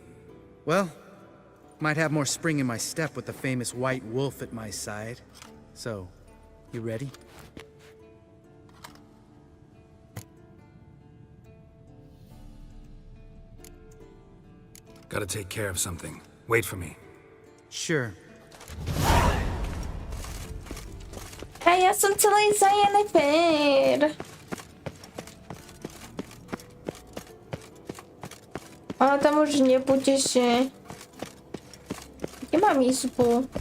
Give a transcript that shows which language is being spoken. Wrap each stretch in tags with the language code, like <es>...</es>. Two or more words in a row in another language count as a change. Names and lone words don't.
<en>Well, might have more spring in my step with the famous white wolf at my side. So, you ready? Gotta take care of something. Wait for me. Sure.</en> <sk>A ja som celý za Jennifer. Ale tam už nebude, že... Kde mám izbu?</sk>